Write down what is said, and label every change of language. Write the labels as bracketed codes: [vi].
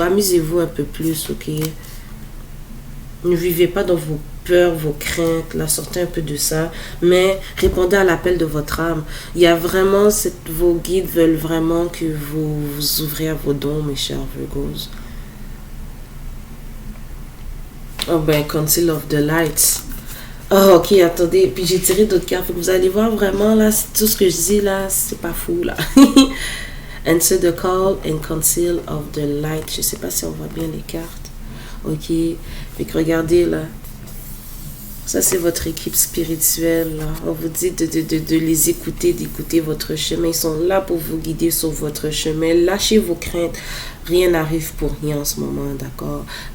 [fr] Amusez-vous un peu plus, ok? Ne vivez pas dans vos peurs, vos craintes, là, sortez un peu de ça, mais répondez à l'appel de votre âme. Il y a vraiment, vos guides veulent vraiment que vous vous ouvrez à vos dons, mes chers Virgos. [en] Oh ben, Council of the Lights. [fr] Oh, ok, attendez, puis j'ai tiré d'autres cartes, vous allez voir vraiment, là, tout ce que je dis, là, c'est pas fou, là. [en] Answer the call and conceal of the light. [fr] Je sais pas si on voit bien les cartes. Ok. Fait que regardez là. Ça, c'est votre équipe spirituelle. Là. On vous dit de les écouter, d'écouter votre chemin. Ils sont là pour vous guider sur votre chemin. Lâchez vos craintes. Rien n'arrive pour rien en ce moment, d'accord?